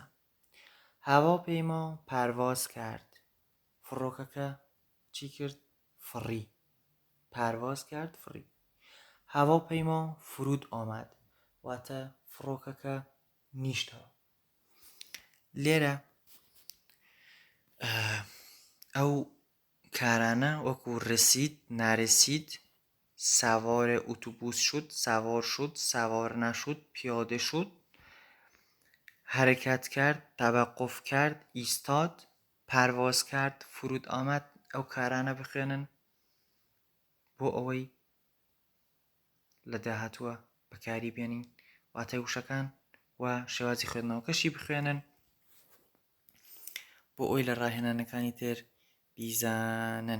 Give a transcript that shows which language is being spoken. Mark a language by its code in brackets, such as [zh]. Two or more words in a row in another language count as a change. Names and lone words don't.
[fa] هەواپەیما پەرواز کرد [ckb] فڕۆکەکە چی کرد فڕی [fa] پەرواز کرد [ckb] فڕی. [fa] هەواپەیما فرود ئاماد [ckb] واتە فڕۆکەکە نیشتەوە. لێرە ئەو کارانە وەکو [fa] رسید نارسید سوار اتوبوس شد سوار شد سوار نشد پیاده شد حرکت کرد توقف کرد ایستاد پرواز کرد فرود آمد [ckb] ئەو کارانە بخوێنن بۆ ئەوەی لە داهاتووە بەکاری بێنین واتای وشەکان و شێوازی خوێندنەوەکەشی بخوێنن بۆ ئەوی لە ڕاهێنانەکانی تر بیزانن.